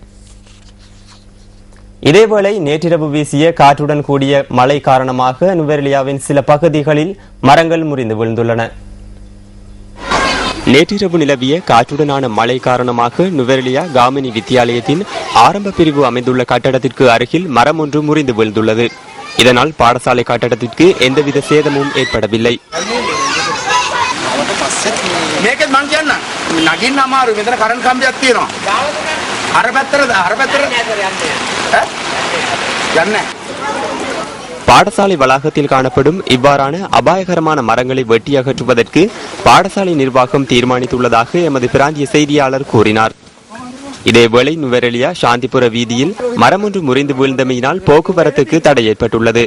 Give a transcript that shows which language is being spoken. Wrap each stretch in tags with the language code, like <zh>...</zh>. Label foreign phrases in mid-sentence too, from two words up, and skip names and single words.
<ta>இதேவேளை நேற்றிரவு வீசிய காற்றுடன் கூடிய மழை காரணமாக நுவரெலியாவின் சில பகுதிகளில் மரங்கள் முறிந்து விழுந்துள்ளன. நேற்றிரவு நிலவிய காற்றுடனான மழை காரணமாக நுவரெலியா காமினி வித்தியாலயத்தின் ஆரம்ப பிரிவு அமைந்துள்ள கட்டடத்திற்கு அருகில் மரம் ஒன்று முறிந்து விழுந்துள்ளது. இதனால் பாடசாலை கட்டடத்திற்கு எந்தவித சேதமும் ஏற்படவில்லை.</ta> <si>මේකෙත් මං කියන්න නගින්න අමාරු මෙතන කරන්ට් කම්බියක් තියෙනවා අර පැත්තට යන්නේ</si> <ta>பாடசாலை வளாகத்தில் காணப்படும் இவ்வாறான அபாயகரமான மரங்களை வெட்டி அகற்றுவதற்கு பாடசாலை நிர்வாகம் தீர்மானித்துள்ளதாக எமது பிராந்திய செய்தியாளர் கூறினார். இதேவேளை நுவரெலியா சாந்திபுர வீதியில் மரம் ஒன்று முறிந்து வீழ்ந்தமையினால் போக்குவரத்துக்கு தடை ஏற்பட்டுள்ளது.</ta>